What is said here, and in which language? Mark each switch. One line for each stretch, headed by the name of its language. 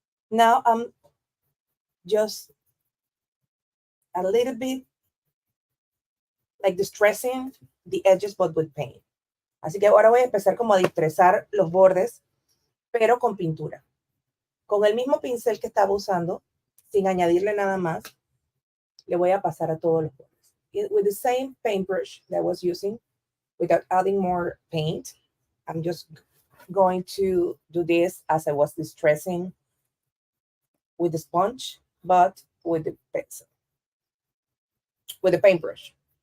English: Now I'm just a little bit like distressing the edges, but with paint.
Spanish: Así que ahora voy a empezar como a distrezar los bordes, pero con pintura. Con el mismo pincel que estaba usando, sin añadirle nada más, le voy a pasar a todos los bordes.
English: With the same paintbrush that I was using, without adding more paint, I'm just going to do this as I was distressing with the sponge, but with the pencil, with the paintbrush.